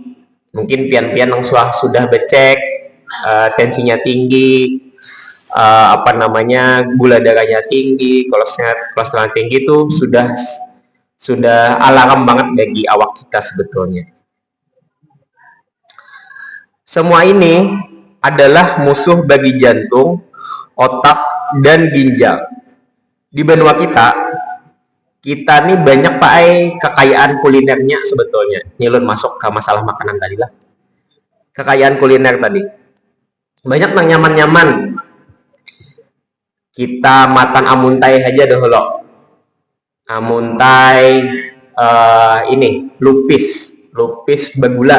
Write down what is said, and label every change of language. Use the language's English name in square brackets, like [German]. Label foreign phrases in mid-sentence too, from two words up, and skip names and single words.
[Banjar] Mungkin pian-pian yang sudah becek, tensinya tinggi, gula darahnya tinggi, kolesterol tinggi itu sudah alarm banget bagi awak kita sebetulnya. Semua ini adalah musuh bagi jantung, otak, dan ginjal. Di benua kita nih banyak kekayaan kulinernya sebetulnya. Nyelun masuk ke masalah makanan tadi lah. Kekayaan kuliner tadi. Banyak nang nyaman-nyaman. Kita makan amuntai aja dahulu. Amuntai ini lupis bergula.